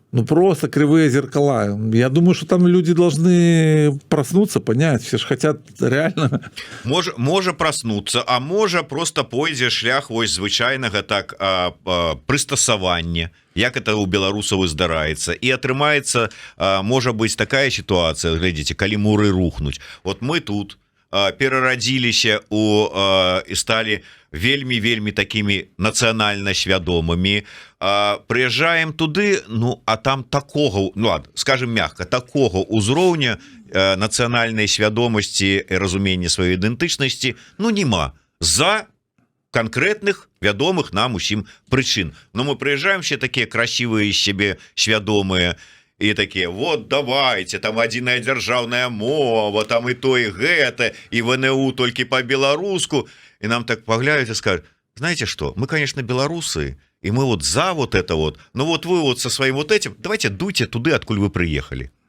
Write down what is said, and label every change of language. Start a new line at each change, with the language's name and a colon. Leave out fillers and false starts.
Russian: Ну, просто кривые зеркала. Я думаю, что там люди должны проснуться, понять. Все же хотят реально...
Belarusian: Можа проснуться, а можа просто пойдзе шлях вось звычайнага так прыстасавання, як это у беларусаў і здараецца. І атрымаецца, можа быць такая сітуацыя, глядзіце, калі муры рухнуць. Вот мы тут перарадзіліся і сталі вельмі такімі нацыянальна свядомымі, прыязджаем туды, ну а там такога, ну ладно, скажем мягка, такога ўзроўня нацыянальнай свядомасці і разумення сваёй ідэнтычнасці, ну нема за конкретных вядомых нам усім прычын. Но мы прыязджаем все такія красивыя з сябе свядомыя, і такія вот давайте там адзіная дзяржаўная мова там і то і гэта і ВНУ толькі по-беларуску і нам так паглядаюць
Russian: і скажут знаете что мы конечно белорусы и мы вот за вот это вот но вот вы вот со своим вот этим давайте дуйте туды откуль вы приехали.